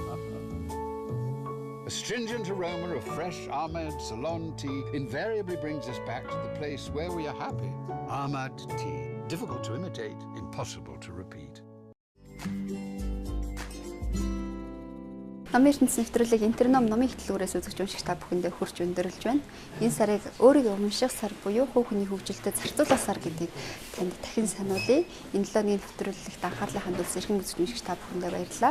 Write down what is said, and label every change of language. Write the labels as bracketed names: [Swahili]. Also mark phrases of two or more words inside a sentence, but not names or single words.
[English] A stringent aroma of fresh Ahmed Ceylon tea invariably brings us back to the place where we are happy. Ahmed tea. Difficult to imitate, impossible to repeat. [Mongolian] Номын ертөнцийн нэвтрүүлэг Интерном номын хөтөлбөрөөс үзэгч уншигч та бүхэндээ хүрч өндөрлж байна. Энэ сарыг өөрийгөө унших сар буюу хувь хүний хөгжилтэд зарцуулах сар гэдгийг танд дахин сануулъя. Энэ 7 өдрийн нэвтрүүлэгт анхаарлаа хандуулсан эрхэм үзэгч уншигч та бүхэндээ баярлалаа.